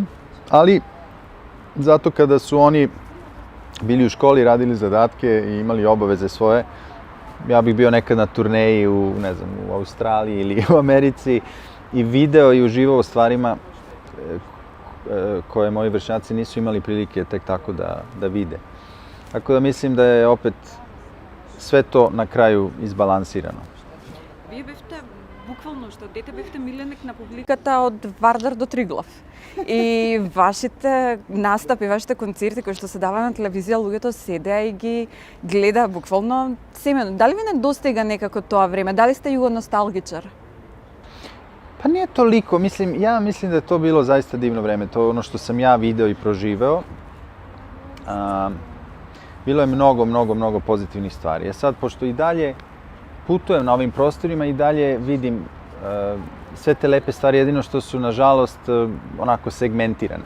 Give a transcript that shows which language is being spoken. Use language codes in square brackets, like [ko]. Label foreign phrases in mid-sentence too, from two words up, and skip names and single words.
[sr] Ali zato kada su oni bili u školi, radili zadatke i imali obaveze svoje, ja bih bio nekad na turneji u Australiji ili u Americi i video i uživao u stvarima koje moji vršnjaci nisu imali prilike tek tako da vide. Tako da mislim da je opet sve to na kraju izbalansirano. [mk] Вие бевте буквално што дете бевте миленик на публиката од Вардар до Триглав. И вашите настапи, вашите концерти кои што се дава на телевизија, луѓето седеа и ги гледа буквално семено. Дали ви недостига некако тоа време? Дали сте југоносталгичар? [sr] Pa nije toliko, ja mislim da je to bilo zaista divno vreme, to je ono što sam ja video i proživeo. Bilo je mnogo pozitivnih stvari. Sad, pošto i dalje putujem na ovim prostorima i dalje vidim sve te lepe stvari, jedino što su, nažalost, onako segmentirane.